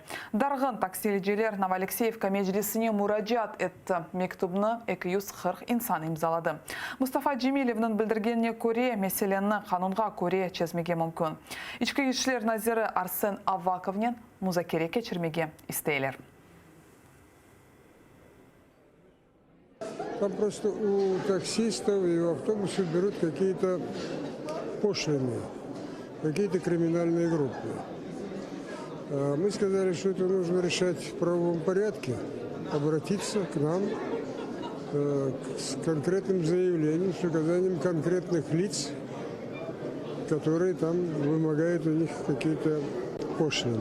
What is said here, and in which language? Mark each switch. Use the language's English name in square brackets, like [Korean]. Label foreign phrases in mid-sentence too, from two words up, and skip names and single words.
[Crimean Tatar] Dargın taksiciler Novalexeyevka meclisine müracaat etti. Mektubunu 240 insan imzaladı. Mustafa Cemilev'nin bildirgenine göre meseleni kanunga göre çözmege mümkün. İçki işler naziri Arsen Avakov'nin muzakere geçirmege isteyler. [Russian] Там просто у таксистов и у автобусов берут какие-то пошлины, какие-то криминальные группы. Мы сказали, что это нужно решать в правовом порядке, обратиться к нам с конкретным заявлением, с указанием конкретных лиц, которые там вымогают у них какие-то пошлины.